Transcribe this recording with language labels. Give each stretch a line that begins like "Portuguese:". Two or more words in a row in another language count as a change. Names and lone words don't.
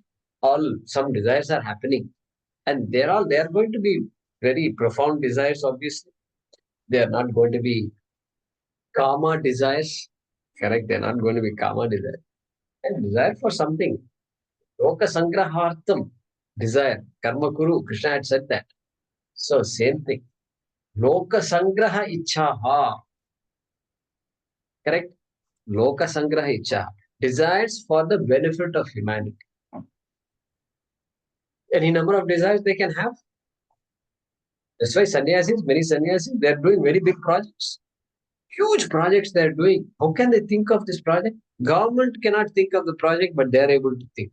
English: Some desires are happening. And they are going to be very profound desires, obviously. They are not going to be kama desires. Correct? They are not going to be kama desires. And desire for something.
Sanskrit: Loka sangrahartam.
English: Desire.
Sanskrit: Karma kuru.
English: Krishna had said that. So, same thing.
Sanskrit: Loka sangraha ichhaha. Correct? Loka sangraha ichhaha.
English: Desires for the benefit of humanity. Any number of desires they can have. That's why many sannyasis, they're doing very big projects. Huge projects they're doing. How can they think of this project? Government cannot think of the project, but they're able to think.